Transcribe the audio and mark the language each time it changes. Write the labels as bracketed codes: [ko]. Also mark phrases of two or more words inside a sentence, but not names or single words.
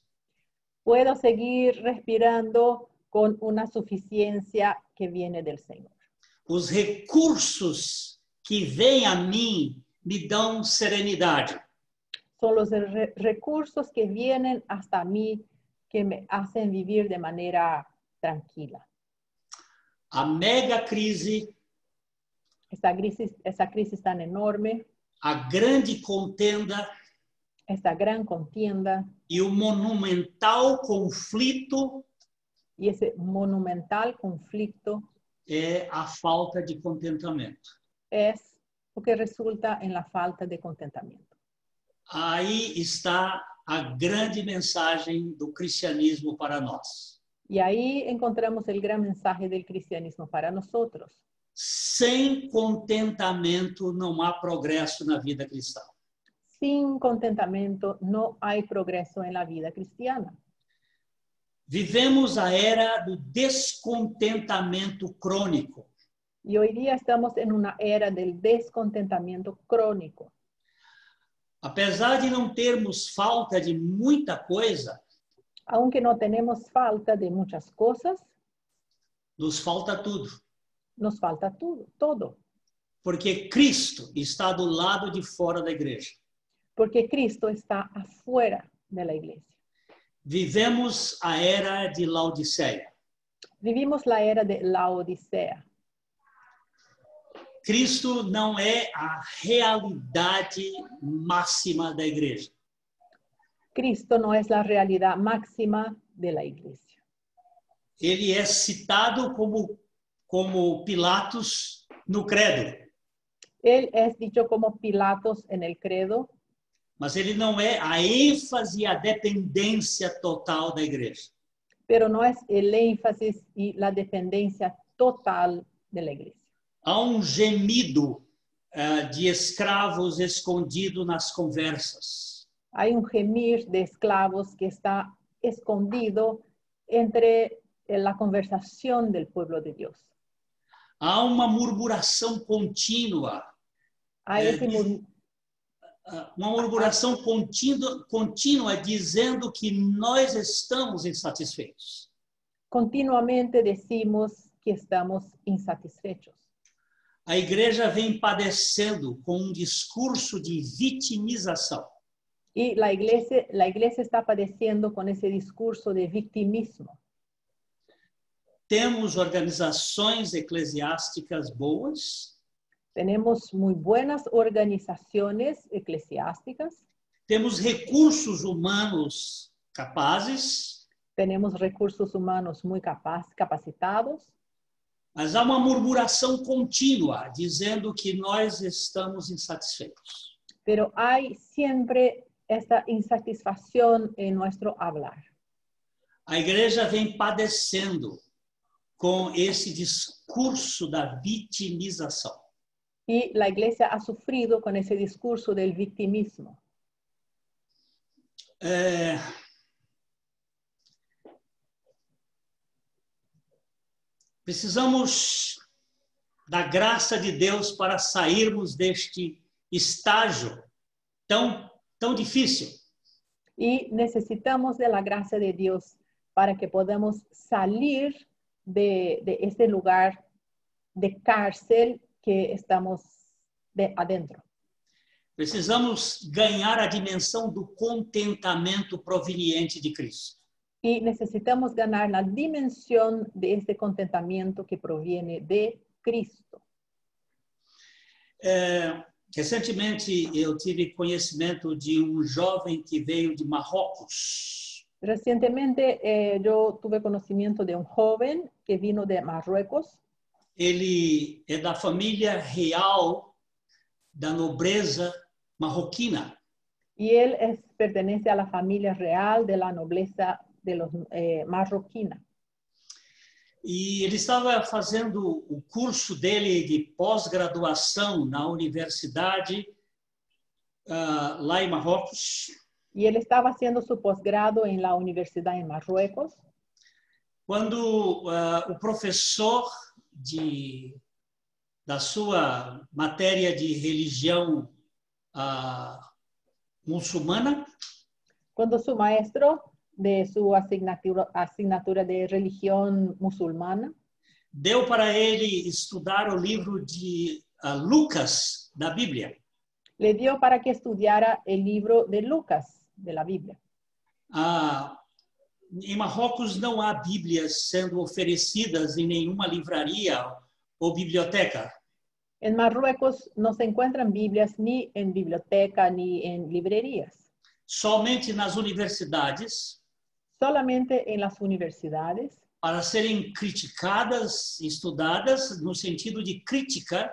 [es] Puedo seguir respirando con una suficiencia que viene del Señor. [pt] Os recursos que vêm a mim me dão serenidade. [es] Son los recursos que vienen hasta mí que me hacen vivir de manera tranquila. [pt] A mega crise, [es] Esa crisis tan enorme, [pt] a grande contenda [es] esta gran contienda [pt] e o monumental conflito [es] y ese monumental conflicto [pt] é a falta de contentamento. [es] es lo que resulta en la falta de contentamiento. [pt] Aí está a grande mensagem do cristianismo para nós. [es] Y ahí encontramos el gran mensaje del cristianismo para nosotros. [pt] Sem contentamento não há progresso na vida cristã. [es] Sin contentamiento no hay progreso en la vida cristiana. [pt] Vivemos a era do descontentamento crônico. [es] Y hoy día estamos en una era del descontentamiento crónico. [pt] Apesar de não termos falta de muita coisa, [es] Aunque no tenemos falta de muchas cosas, [pt] nos falta tudo. [es] nos falta todo. [pt] Porque Cristo está do lado de fora da igreja. [es] Porque Cristo está afuera de la iglesia. [pt] Vivemos a era de Laodiceia. [es] Vivimos la era de Laodicea. [pt] Cristo não é a realidade máxima da igreja. [es] Cristo no es la realidad máxima de la iglesia. [pt] Ele é citado como Pilatos no credo, [es] Él es dicho como Pilatos en el credo, [pt] mas ele não é a ênfase e a dependência total da igreja. [es] pero no es el énfasis y la dependencia total de la iglesia. [pt] Há gemido de escravos escondido nas conversas. [es] Hay un gemir de esclavos que está escondido entre la conversación del pueblo de Dios. [pt] Há uma murmuração contínua. [es] Hay ese [pt] Uma murmuração contínua dizendo que nós estamos insatisfeitos. [es] Continuamente decimos que estamos insatisfechos. [pt] A igreja vem padecendo com discurso de vitimização. [es] Y la iglesia está padeciendo con ese discurso de victimismo. [pt] Temos organizações eclesiásticas boas, [es] Tenemos muy buenas organizaciones eclesiásticas, [pt] temos recursos humanos capazes, [es] tenemos recursos humanos muy capacitados, [pt] mas há uma murmuração contínua dizendo que nós estamos insatisfeitos. [es] pero hay siempre esta insatisfacción en nuestro hablar. [pt] A igreja vem padecendo com esse discurso da vitimização. [es] Y la iglesia ha sufrido con ese discurso del victimismo. [pt] Precisamos da graça de Deus para sairmos deste estágio tão difícil. [es] Y necesitamos de la gracia de Dios para que podamos salir de este lugar de cárcel que estamos adentro. [pt] Precisamos ganhar a dimensão do contentamento proveniente de Cristo. [es] Y necesitamos ganar la dimensión de este contentamiento que proviene de Cristo. [pt] Recentemente, eu tive conhecimento de jovem que veio de Marrocos. [es] Recientemente yo tuve conocimiento de un joven que vino de Marruecos. [pt] Ele é da família real da nobreza marroquina. [es] Y él pertenece a la familia real de la nobleza de los marroquina. [pt] E ele estava fazendo o curso dele de pós-graduação na universidade lá em Marrocos. [es] Y él estaba haciendo su posgrado en la universidad en Marruecos. [pt] Quando o professor da sua matéria de religião muçulmana, [es] cuando su maestro de su asignatura de religión musulmana [pt] deu para ele estudar o livro de Lucas da Bíblia. [es] le dio para que estudiara el libro de Lucas, de la Biblia. [pt] Em Marrocos não há Bíblias sendo oferecidas em nenhuma livraria ou biblioteca. [es] En Marruecos no se encuentran Biblias ni en biblioteca ni en librerías, [pt] Somente nas universidades, [es] solamente en las universidades, [pt] para serem criticadas, estudadas, no sentido de crítica,